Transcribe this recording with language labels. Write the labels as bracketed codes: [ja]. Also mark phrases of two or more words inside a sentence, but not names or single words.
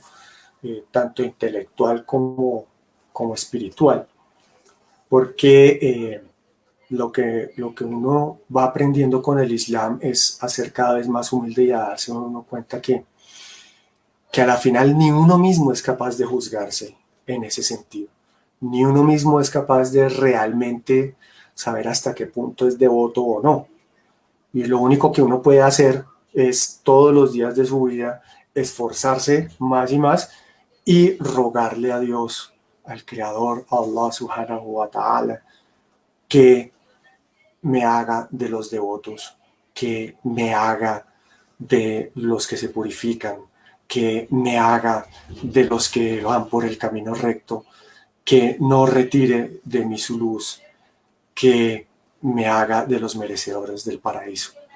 [es] tanto intelectual como espiritual, porque lo que uno va aprendiendo con el Islam es a ser cada vez más humilde y a darse uno cuenta que a la final ni uno mismo es capaz de juzgarse en ese sentido, ni uno mismo es capaz de realmente saber hasta qué punto es devoto o no. Y lo único que uno puede hacer es todos los días de su vida esforzarse más y más y rogarle a Dios, al Creador, a [ar] الله سبحانه وتعالى, [es] que me haga de los devotos, que me haga de los que se purifican, que me haga de los que van por el camino recto, que no retire de mí su luz, que me haga de los merecedores del paraíso.